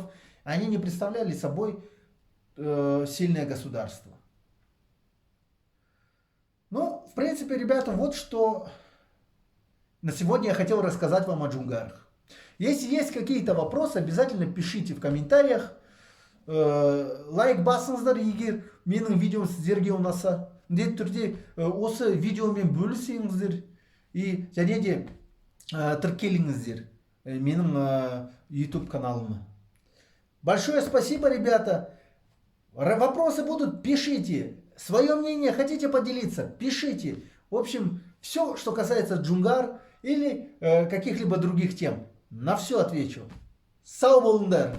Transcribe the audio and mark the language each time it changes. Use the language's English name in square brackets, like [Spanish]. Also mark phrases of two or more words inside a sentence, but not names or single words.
[Russian] Они не представляли собой сильное государство. В принципе, ребята, вот что на сегодня я хотел рассказать вам о джунгарах. Если есть какие-то вопросы, обязательно пишите в комментариях. [Kazakh] Лайк басыңыздар, егер менің видеом сіздерге ұнаса. Міндетті түрде осы видеомен бөлісіңіздер. И және де тіркеліңіздер менің YouTube каналыма. [Russian] Большое спасибо, ребята. Вопросы будут, пишите. Свое мнение хотите поделиться, пишите. В общем, все, что касается джунгар или каких-либо других тем. На все отвечу. [Kazakh] Сау болыңдар!